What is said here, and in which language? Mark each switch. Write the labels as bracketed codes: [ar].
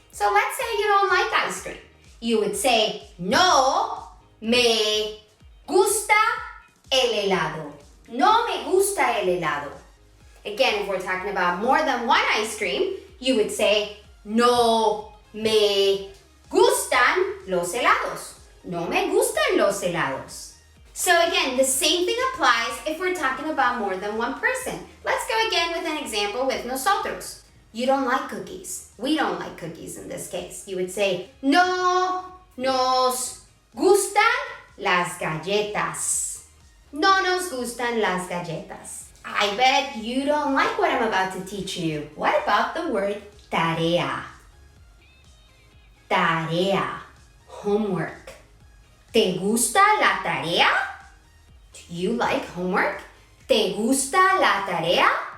[en] So let's say you don't like ice cream. You would say, [es] no me gusta el helado. No me gusta el helado. [en] Again, if we're talking about more than one ice cream, you would say, [es] no me gustan los helados. No me gustan los helados. [en] So again, the same thing applies if we're talking about more than one person. Let's go again with an example with nosotros. You don't like cookies. We don't like cookies in this case. You would say, [es] no nos gustan las galletas. No nos gustan las galletas. [en] I bet you don't like what I'm about to teach you. What about the word tarea? Tarea, homework. [es] ¿Te gusta la tarea? [en] Do you like homework? [es] ¿Te gusta la tarea?